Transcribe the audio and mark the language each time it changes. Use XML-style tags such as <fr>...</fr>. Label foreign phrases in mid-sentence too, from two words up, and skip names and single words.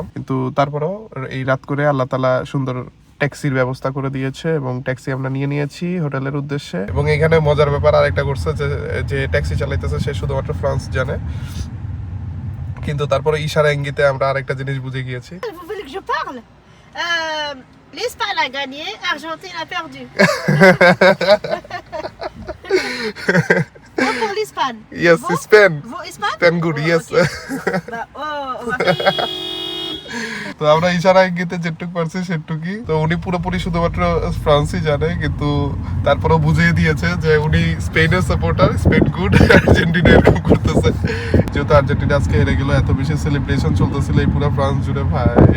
<bn>কিন্তু তারপরেও এই রাত করে আল্লাহ তাআলা সুন্দর ট্যাক্সির ব্যবস্থা করে দিয়েছে এবং ট্যাক্সি আমরা নিয়ে নিয়েছি হোটেলের উদ্দেশ্যে। এবং এখানে মজার ব্যাপার আরেকটা করছে যে ট্যাক্সি চালাইতেছে সে শুধুমাত্র ফ্রান্স জানে, কিন্তু তারপরে ইশারা ইঙ্গিতে আমরা আরেকটা জিনিস বুঝে গিয়েছি।</bn> <fr>Vous voulez que je parle L'Espagne a gagné, Argentine a perdu. Moi pour l'Espagne.</fr> <en>Yes,</en> <fr>Vous</fr> <en>Spain.</en> <fr>Vous Espagne</fr> <en>Spain good, yes.</en> <fr>Okay. Bah, on va faire...</fr> <bn>তো আমরা ইশারা ইঙ্গিতে যেটুকু পারছি সেটুকুই। তো উনি পুরোপুরি শুধুমাত্র ফ্রান্সই জানে, কিন্তু তারপরেও বুঝিয়ে দিয়েছে যে উনি স্পেনের সাপোর্টার, স্পেন গুড, আর্জেন্টিনা এরকম করতেছে। যেহেতু আর্জেন্টিনা আজকে হেরে গেল, এত বেশি সেলিব্রেশন চলতেছিল এই পুরো ফ্রান্স জুড়ে ভাই।</bn>